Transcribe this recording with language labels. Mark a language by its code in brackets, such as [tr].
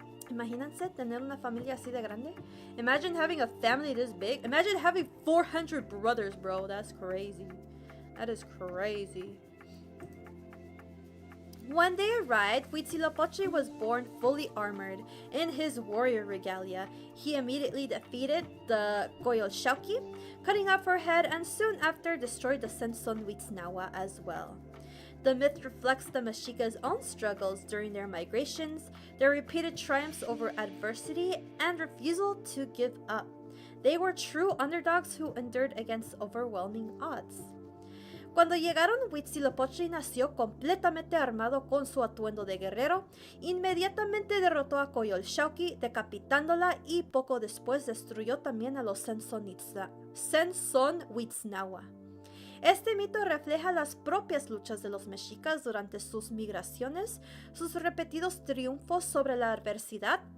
[es] Imagínense tener una familia así de grande. [en] Imagine having a family this big. Imagine having 400 brothers, bro. That's crazy. That is crazy. When they arrived, Huitzilopochtli was born fully armored. In his warrior regalia, he immediately defeated the Coyolxauhqui, cutting off her head, and soon after destroyed the Sensonhuitznawa as well. The myth reflects the Mexicas' own struggles during their migrations, their repeated triumphs over adversity, and refusal to give up. They were true underdogs who endured against overwhelming odds. [es] Cuando llegaron, Huitzilopochtli nació completamente armado con su atuendo de guerrero. Inmediatamente derrotó a Coyolxauhqui, decapitándola, y poco después destruyó también a los Sensonhuitznawa. Este mito refleja las propias luchas de los mexicas durante sus migraciones, sus repetidos triunfos sobre la adversidad.